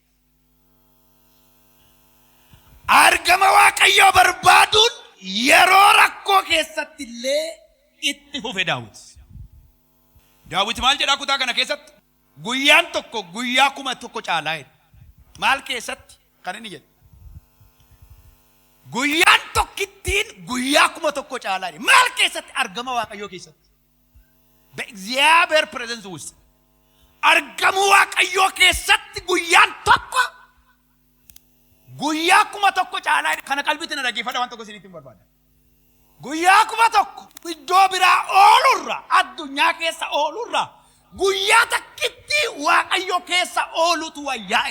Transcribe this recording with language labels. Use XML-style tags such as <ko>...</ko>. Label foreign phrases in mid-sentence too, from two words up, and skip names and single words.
<om>Argama Waaqayyoo barbaaduun yeroo rakkoo keessatti illee itti fufe Daawit. Daawit maal jedha kutaa kana keessatti? Guyyaan tokko guyyaa 1,000 caalaa jedha. Maal keessatti? Kan inni jedhu. Guyyaan tokkittiin guyyaa 1,000 caalaa jedha. Maal keessatti? Argama Waaqayyoo keessatti.</om> <am>በእግዚአብሔር ፕሬዘንስ ውስጥ</am> <om>አርገሙ Waaqayyoo keessatti guyyaan tokko guyyaa 1,000 caalaa kana qalbiitti na dhageeffadha waan tokko isinitti barbaada. Guyyaa 1,000 iddoo biraa oolurra addunyaa keessa oolurra guyyaa takkitti Waaqayyoo keessa oolutu wayyaa.</om>